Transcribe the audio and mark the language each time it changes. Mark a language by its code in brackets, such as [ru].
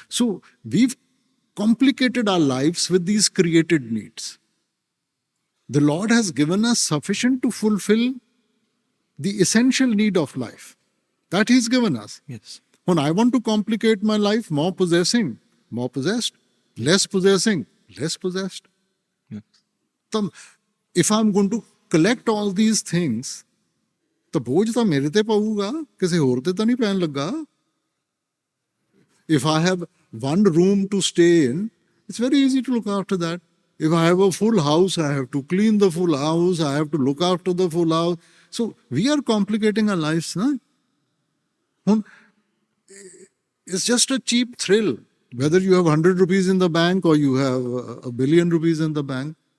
[en] So we've complicated our lives with these created needs. The Lord has given us sufficient to fulfill the essential need of life. That He's given us. Yes. When I want to complicate my life, more possessing, more possessed. Less possessing, less possessed. Yes. So if I'm going to collect all these things, [pa] तो बोझ तो मेरे ते पाऊगा, किसी होर ते तो नहीं पैन लगा. [en] If I have one room to stay in, it's very easy to look after that. If I have a full house, I have to clean the full house, I have to look after the full house. So we are complicating our lives. No? It's just a cheap thrill, whether you have 100 rupees in the bank or you have a billion rupees in the bank.